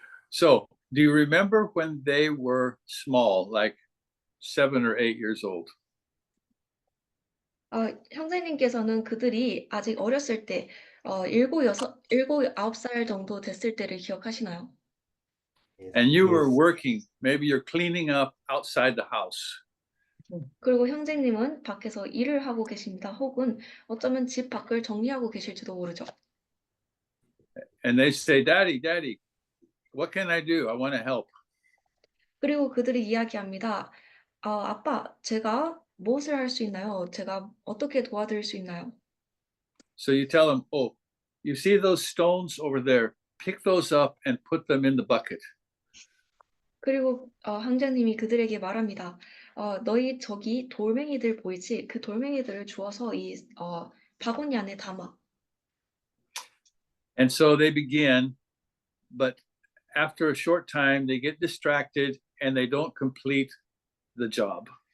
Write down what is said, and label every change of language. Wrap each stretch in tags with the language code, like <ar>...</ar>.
<en>So, do you remember when they were small, like 7 or 8 years old?</en> <ko>형제님께서는 그들이 아직 어렸을 때, 7, 9살 정도 됐을 때를 기억하시나요?</ko> <en>Yes. And you were Yes. working, maybe you're cleaning up outside the house.</en> <ko>그리고 형제님은 밖에서 일을 하고 계십니다. 혹은 어쩌면 집 밖을 정리하고 계실지도 모르죠.</ko> <en>And they say, Daddy, Daddy, what can I do? I want to help.</en> <ko>그리고 그들이 이야기합니다. 아빠, 제가 무엇을 할 수 있나요? 제가 어떻게 도와드릴 수 있나요?</ko> <en>So you tell them, oh, you see those stones over there? Pick those up and put them in the bucket.</en> <ko>그리고 형제님이 그들에게 말합니다. 너희 저기 돌멩이들 보이지? 그 돌멩이들을 주워서 이 바구니 안에 담아.</ko> <en>And so they begin, but after a short time, they get distracted and they don't complete the job.</en>